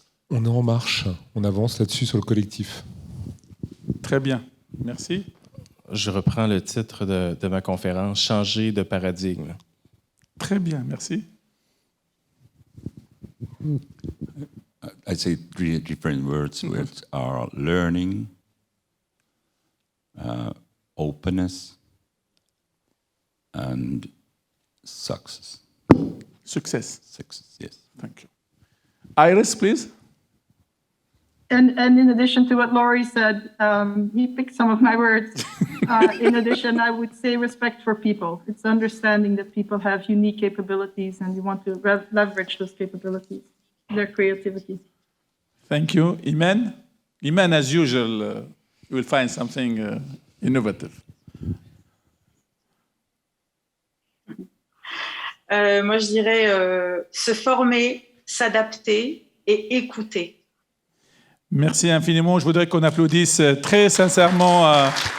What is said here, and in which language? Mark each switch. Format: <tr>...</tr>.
<fr>On est en marche, on avance là-dessus sur le collectif. Très bien, merci. Je reprends le titre de ma conférence, « Changer de paradigme ». Très bien, merci.</fr> <en>I'd say 3 different words, which are learning, openness, and success. Success. Success, yes. Thank you. Iris, please. And in addition to what Laurie said, he picked some of my words. In addition, I would say respect for people. It's understanding that people have unique capabilities and you want to leverage those capabilities, their creativity. Thank you. Imen? Imen, as usual, you will find something innovative.</en> <fr>Moi, je dirais se former, s'adapter et écouter. Merci infiniment. Je voudrais qu'on applaudisse très sincèrement.</fr>